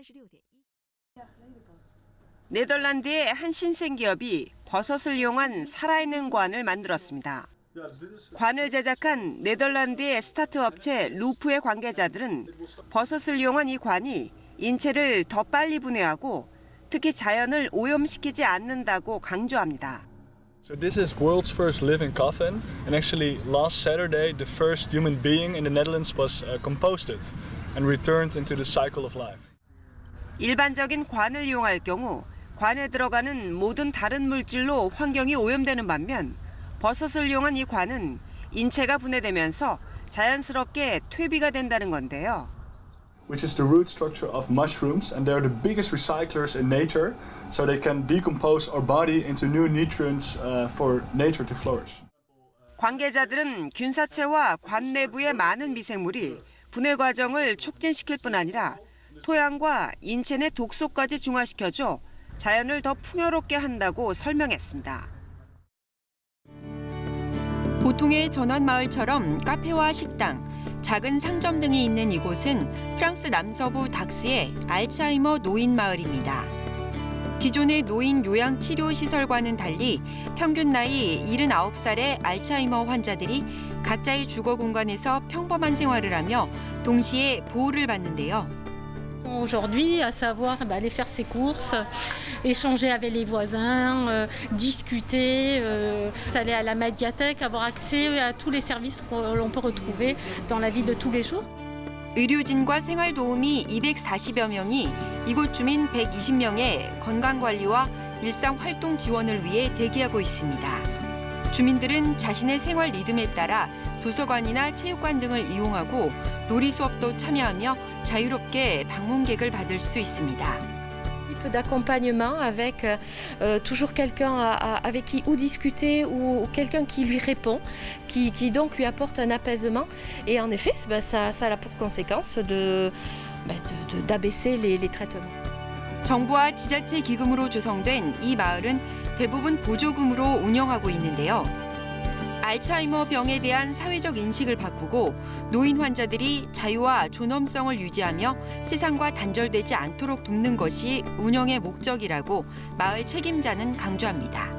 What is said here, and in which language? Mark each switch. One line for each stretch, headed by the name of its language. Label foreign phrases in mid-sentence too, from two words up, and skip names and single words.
Korean: 네덜란드의 한 신생 기업이 버섯을 이용한 살아있는 관을 만들었습니다. 관을 제작한 네덜란드의 스타트 업체 루프의 관계자들은 버섯을 이용한 이 관이 인체를 더 빨리 분해하고 특히 자연을 오염시키지 않는다고 강조합니다.
English: So this is world's first living coffin, and actually last Saturday the first human being in the Netherlands was composted and returned into the cycle of life.
Korean: 일반적인 관을 이용할 경우 관에 들어가는 모든 다른 물질로 환경이 오염되는 반면 버섯을 이용한 이 관은 인체가 분해되면서 자연스럽게 퇴비가 된다는 건데요.
English: Which is the root structure of mushrooms, and they're the biggest recyclers in nature, so they can decompose our body into new nutrients for nature to flourish.
Korean: 관계자들은 균사체와 관 내부의 많은 미생물이 분해 과정을 촉진시킬 뿐 아니라 토양과 인체 내 독소까지 중화시켜줘 자연을 더 풍요롭게 한다고 설명했습니다. 보통의 전원마을처럼 카페와 식당, 작은 상점 등이 있는 이곳은 프랑스 남서부 닥스의 알츠하이머 노인마을입니다. 기존의 노인 요양치료시설과는 달리 평균 나이 79살의 알츠하이머 환자들이 각자의 주거 공간에서 평범한 생활을 하며 동시에 보호를 받는데요.
French: Aujourd'hui, à savoir aller faire ses courses, échanger avec les voisins, discuter, aller à la médiathèque, avoir accès à tous les services que l'on peut retrouver dans la vie de tous les jours.
Korean: 의료진과 생활도우미 240여 명이 이곳 주민 120명의 건강관리와 일상활동 지원을 위해 대기하고 있습니다. 주민들은 자신의 생활 리듬에 따라 도서관이나 체육관 등을 이용하고 놀이 수업도 참여하며 자유롭게 방문객을 받을 수 있습니다.
French: d'accompagnement avec toujours quelqu'un avec qui ou discuter ou quelqu'un qui lui répond, qui donc lui apporte un apaisement. Et en effet, ça a pour conséquence d'abaisser les traitements.
Korean: 정부와 지자체 기금으로 조성된 이 마을은 대부분 보조금으로 운영하고 있는데요. 알츠하이머 병에 대한 사회적 인식을 바꾸고 노인 환자들이 자유와 존엄성을 유지하며 세상과 단절되지 않도록 돕는 것이 운영의 목적이라고 마을 책임자는 강조합니다.